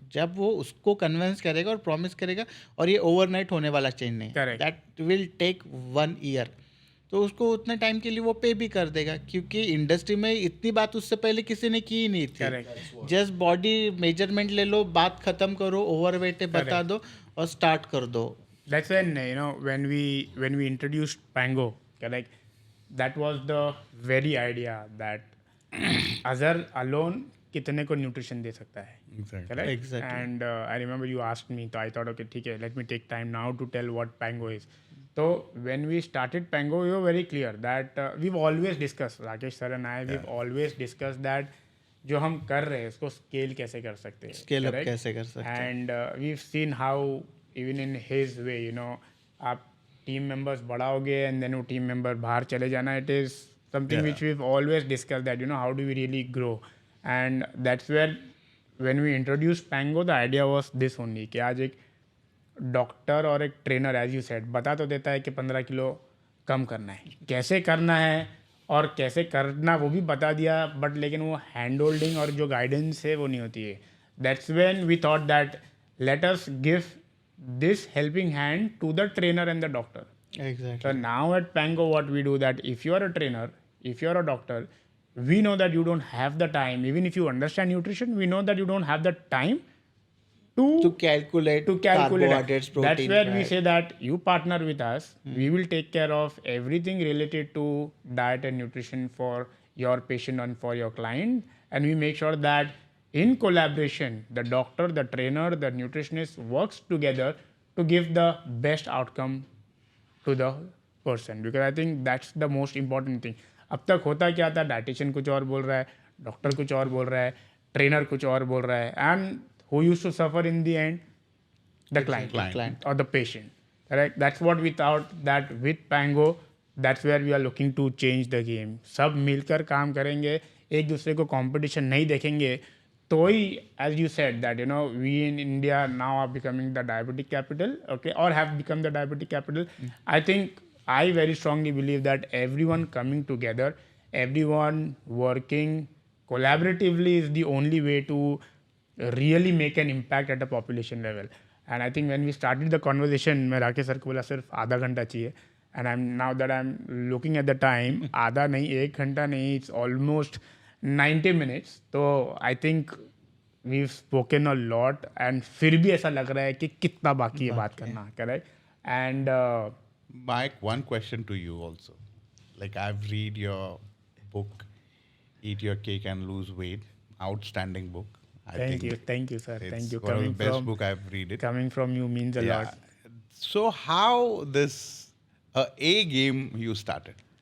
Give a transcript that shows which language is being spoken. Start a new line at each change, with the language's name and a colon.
Hindi: जब वो उसको कन्विंस करेगा और प्रॉमिस करेगा, और ये ओवरनाइट होने वाला चेंज नहीं, दैट विल टेक 1 year, तो उसको उतने टाइम के लिए वो पे भी कर देगा, क्योंकि इंडस्ट्री में इतनी बात उससे पहले किसी ने की ही नहीं थी. जस्ट बॉडी मेजरमेंट ले लो, बात खत्म करो, ओवरवेट है बता दो और स्टार्ट कर दो.
English: That's when we introduced Pango, correct? That was the very idea that Azhar alone
Hindi: कितने को न्यूट्रिशन दे सकता है,
English: correct? Exactly. And I remember you asked me, so I thought, okay,
Hindi: ठीक है,
English: let me take time now to tell what Pango is. So when we started Pango, we were very clear that we've always discussed, Rakesh sir and I, we've always discussed that
Hindi: जो हम कर रहे हैं उसको scale कैसे कर सकते हैं, स्केल अप कैसे कर सकते हैं.
English: and we've seen how even in his way,
Hindi: आप टीम मेंबर्स बढ़ाओगे एंड देन वो टीम मेंबर बाहर चले जाना,
English: It is something which we've always discussed, that how do we really grow. And that's where when we introduced Pango, the idea was this only
Hindi: कि आज एक doctor और एक trainer, as you said, बता तो देता है कि 15 किलो कम करना है, कैसे करना है और कैसे करना वो भी बता दिया, बट लेकिन वो हैंड होल्डिंग और जो गाइडेंस है वो नहीं होती है.
English: That's when we thought that let us give this helping hand to the trainer and the doctor. Exactly. So now at Pango, what we do that if you are a trainer, if you're a doctor, we know that you don't have the time. Even if you understand nutrition, we know that you don't have the time To calculate carbohydrates, That's protein, where we fat. say that you partner with us. We will take care of everything related to diet and nutrition for your patient and for your client. And we make sure that in collaboration, the doctor, the trainer, the nutritionist works together to give the best outcome to the person, because I think that's the most important thing.
Hindi: अब तक होता क्या था, dietitian कुछ और बोल रहा है, डॉक्टर कुछ और बोल रहा है, ट्रेनर कुछ और बोल रहा है, and
English: who used to suffer in the end? The client or the patient. Correct? That's what we thought that with Pango, that's where we are looking to change the game.
Hindi: सब मिलकर काम करेंगे, एक दूसरे को competition नहीं देखेंगे, तो ही,
English: as you said that we in India now are becoming the diabetic capital, okay, or have become the diabetic capital. I think I very strongly believe that everyone coming together, everyone working collaboratively is the only way to really make an impact at a population level. And I think when we started the conversation,
Hindi: मैं Rakesh sir को बोला सिर्फ आधा घंटा चाहिए,
English: and now that I'm looking at the time,
Hindi: आधा नहीं, 1 घंटा नहीं,
English: it's almost 90 minutes.
Hindi: तो
English: I think we've spoken a lot, and
Hindi: फिर भी ऐसा लग रहा है कि कितना बाकी है बात करना,
English: correct? And Mike, one question to you also. Like, I've read your book, Eat Your Cake and Lose Weight. Outstanding book. I thank think you sir, it's thank you. one of the best book I've read it. Coming from you means a lot. So how this A game you started?